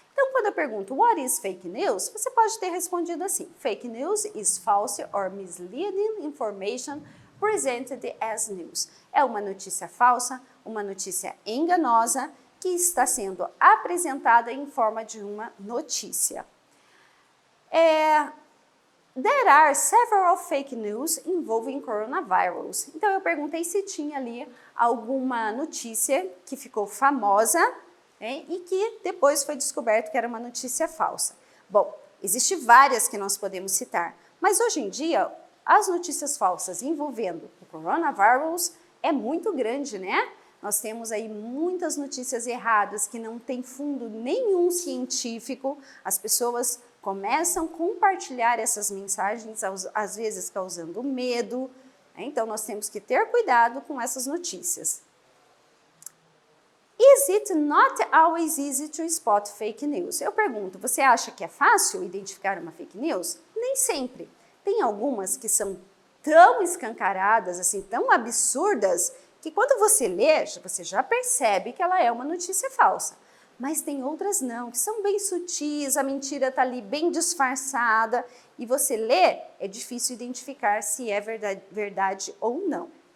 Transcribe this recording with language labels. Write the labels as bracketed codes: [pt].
[pt] Então, quando eu pergunto [en] what is fake news, [pt] você pode ter respondido assim: [en] fake news is false or misleading information presented as news. [pt] É uma notícia falsa, uma notícia enganosa que está sendo apresentada em forma de uma notícia. [en] There are several fake news involving coronavirus. [pt] Então eu perguntei se tinha ali alguma notícia que ficou famosa, né, e que depois foi descoberto que era uma notícia falsa. Bom, existem várias que nós podemos citar, mas hoje em dia as notícias falsas envolvendo o coronavírus é muito grande, né? Nós temos aí muitas notícias erradas que não têm fundo nenhum científico. As pessoas começam a compartilhar essas mensagens, às vezes causando medo. Então, nós temos que ter cuidado com essas notícias. [en] Is it not always easy to spot fake news? [pt] Eu pergunto, você acha que é fácil identificar uma fake news? Nem sempre. Tem algumas que são tão escancaradas, assim, tão absurdas, que quando você lê, você já percebe que ela é uma notícia falsa. Mas tem outras não, que são bem sutis, a mentira está ali bem disfarçada, e você lê, é difícil identificar se é verdade ou não.